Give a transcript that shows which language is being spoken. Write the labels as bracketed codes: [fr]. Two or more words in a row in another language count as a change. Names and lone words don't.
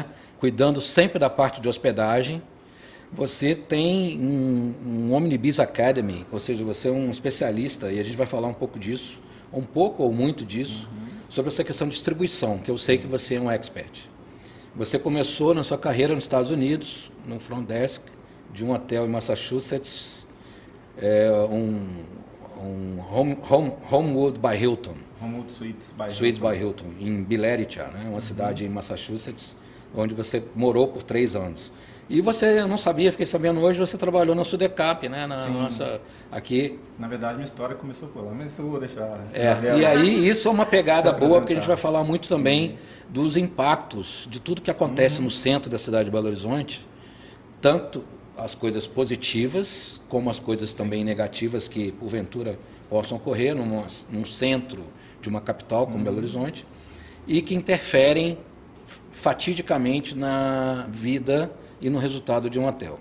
[pt] Cuidando sempre da parte de hospedagem. Você tem um Omnibus Academy, ou seja, você é um especialista, e a gente vai falar um pouco disso, um pouco ou muito disso, sobre essa questão de distribuição, que eu sei que você é um expert. Você começou na sua carreira nos Estados Unidos, no [en] front desk [pt] de um hotel em Massachusetts, Homewood by Hilton. Homewood Suites by Suites by Hilton, em Billerica, né, uma cidade em Massachusetts, onde você morou por 3 anos. E você, eu não sabia, fiquei sabendo hoje, você trabalhou na Sudecap, né, na nossa, aqui. Na verdade, minha história começou por lá, mas eu vou deixar... E aí, isso é uma pegada boa, porque a gente vai falar muito também dos impactos de tudo que acontece no centro da cidade de Belo Horizonte, tanto as coisas positivas, como as coisas também negativas que, porventura, possam ocorrer num centro de uma capital como Belo Horizonte, e que interferem fatidicamente na vida e no resultado de um hotel.